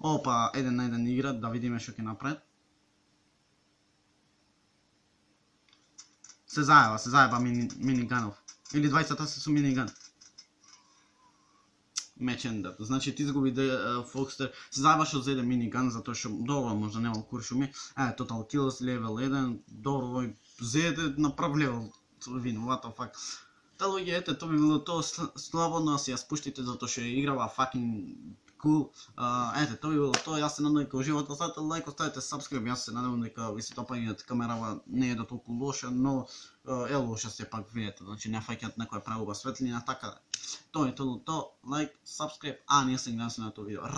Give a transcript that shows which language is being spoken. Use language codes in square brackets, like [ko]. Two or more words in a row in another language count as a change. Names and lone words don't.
[mk] Опа, 1-1 игра, да видиме што ќе направи. Се заеба миниганов. Или двајцата се со миниган. Мечен да. Значи ти изгуби Фокстер. Се заебаш од еден миниган затоа што добро можда нема куршуми. [en] Total Kills level 1. [mk] Добро зеде направ [en] level win. What the fuck. [mk] Та луѓе, ете, тоа би било тоа слободно си ја спуштите затоа што играва [en] fucking cool. [mk] Ете, тоа би било тоа. Јас се надевам дека уживате, оставете лайк, оставете subscribe. Јас се надевам дека ви се допаѓаат камерава не е до толку лоша, но е лоша се пак видите, значи не фаќаат некоја правува светлина, така. Тоа е тоа, [en] like, subscribe, [mk] ние се гледаме на тоа видео.